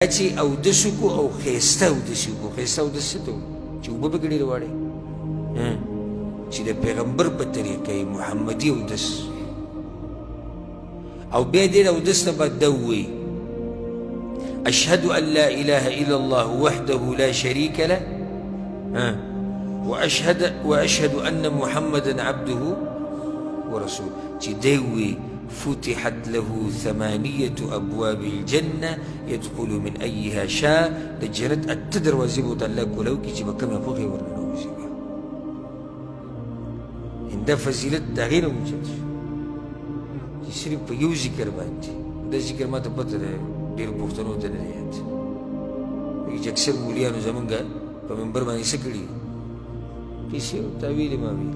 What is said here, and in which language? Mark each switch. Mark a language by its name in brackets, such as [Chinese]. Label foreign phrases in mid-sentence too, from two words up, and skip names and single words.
[Pashto] چې اودس وکړو او ښایسته اودس وکړو. ښایسته اودس څه ته وایي؟ چې اوبه پکې ډېرې واړوي، چې د پیغمبر په طریقه یې محمدي اودس. او بیا دې اودس نه بعد دا ووایي [Arabic] اشهد ان لا اله الا الله وحده لا شريك له واشهد ان محمدا عبده ورسوله. [Pashto] چې دی ووایي [Arabic] فتحت له 8 ابواب الجنه يدخل من ايها شاء. [Pashto] د جنت 8 دروازې به ورته الله کولو کړي چې به کومه خوښې ورننوځي. دا فضیلت د هغې نه اوچت شو چې صرف په یو ذکر باندې. دا ذکر ما ته پته دی ډېرو پښتنو ته نه دی یاد، چې اکثر مولیانو زمونږ په منبر باندې څه کړي کیسې او تاویل ما ویل.